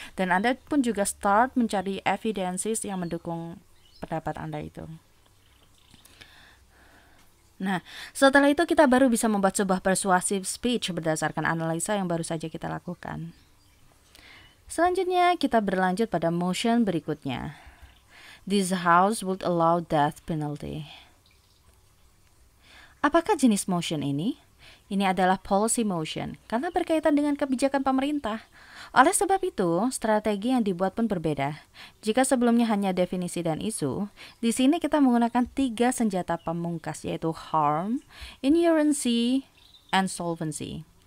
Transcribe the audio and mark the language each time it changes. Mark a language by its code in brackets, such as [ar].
[id] Dan Anda pun juga start mencari evidences yang mendukung pendapat Anda itu. Nah, setelah itu kita baru bisa membuat sebuah persuasive speech berdasarkan analisa yang baru saja kita lakukan. Selanjutnya, kita berlanjut pada motion berikutnya. [en] This house would allow death penalty. [id] Apakah jenis motion ini? Ini adalah policy motion karena berkaitan dengan kebijakan pemerintah. Oleh sebab itu, strategi yang dibuat pun berbeda. Jika sebelumnya hanya definisi dan isu, di sini kita menggunakan 3 senjata pamungkas yaitu [en] harm, inerrancy, and solvency.